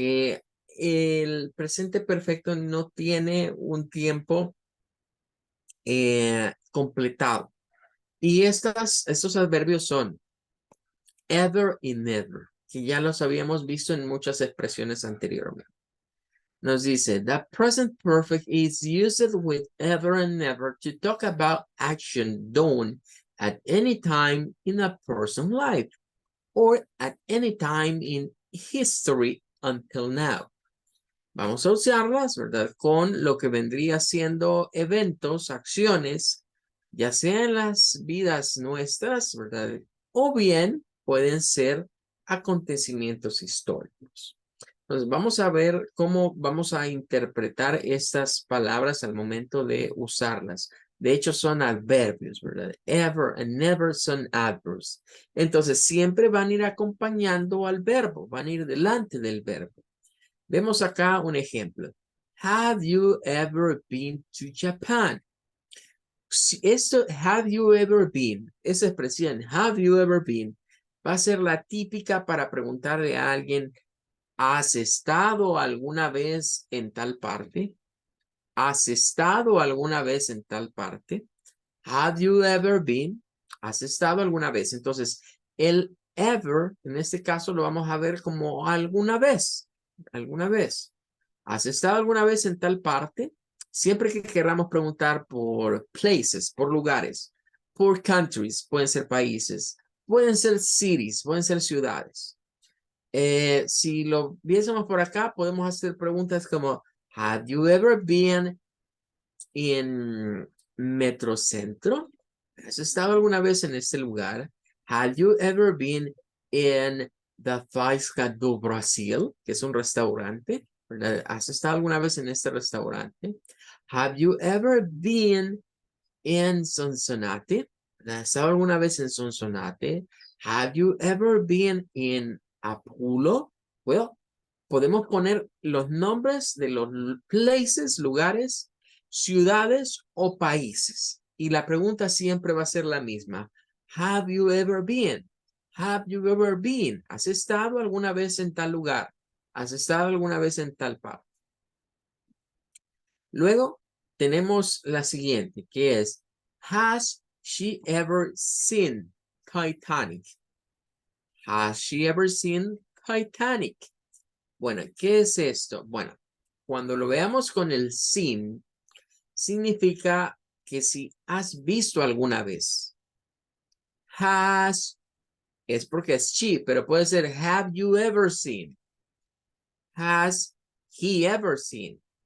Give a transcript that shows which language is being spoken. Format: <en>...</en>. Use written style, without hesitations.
<es>Que el presente perfecto no tiene un tiempo completado. Y estos adverbios son ever y never, que ya los habíamos visto en muchas expresiones anteriormente. Nos dice,</es> <en>the present perfect is used with ever and never to talk about action done at any time in a person's life or at any time in history until now.</en> <es>Vamos a usarlas, ¿verdad? Con lo que vendría siendo eventos, acciones, ya sean las vidas nuestras, ¿verdad? O bien pueden ser acontecimientos históricos. Entonces, vamos a ver cómo vamos a interpretar estas palabras al momento de usarlas. De hecho, son adverbios, ¿verdad?</es> <en>Ever and never</en> <es>son</es> <en>adverbs.</en> <es>Entonces, siempre van a ir acompañando al verbo, van a ir delante del verbo. Vemos acá un ejemplo.</es> <en>Have you ever been to Japan?</en> <es>Esto,</es> <en>have you ever been,</en> <es>esa expresión, have you ever been, va a ser la típica para preguntarle a alguien, ¿has estado alguna vez en tal parte? ¿Has estado alguna vez en tal parte?</es> <en>Have you ever been?</en> <es>¿Has estado alguna vez? Entonces, el ever, en este caso, lo vamos a ver como alguna vez. Alguna vez. ¿Has estado alguna vez en tal parte? Siempre que queramos preguntar por places, por lugares, por countries, pueden ser países, pueden ser cities, pueden ser ciudades. Si lo viésemos por acá, podemos hacer preguntas como,</es> <en>have you ever been in Metrocentro?</en> <es>¿Has estado alguna vez en este lugar?</es> <en>Have you ever been in the Faisca do Brasil,</en> <es>que es un restaurante? ¿Verdad? ¿Has estado alguna vez en este restaurante?</es> <en>Have you ever been in Sonsonate?</en> <es>¿Has estado alguna vez en Sonsonate?</es> <en>Have you ever been in Apulo?</en> <es>Well, podemos poner los nombres de los places, lugares, ciudades o países. Y la pregunta siempre va a ser la misma.</es> <en>Have you ever been? Have you ever been?</en> <es>¿Has estado alguna vez en tal lugar? ¿Has estado alguna vez en tal parte? Luego tenemos la siguiente, que es,</es> <en>has she ever seen Titanic? Has she ever seen Titanic?</en> <es>Bueno, ¿qué es esto? Bueno, cuando lo veamos con el seen, significa que si has visto alguna vez. Has es porque es she, pero puede ser</es> <en>have you ever seen? Has he ever seen?</en>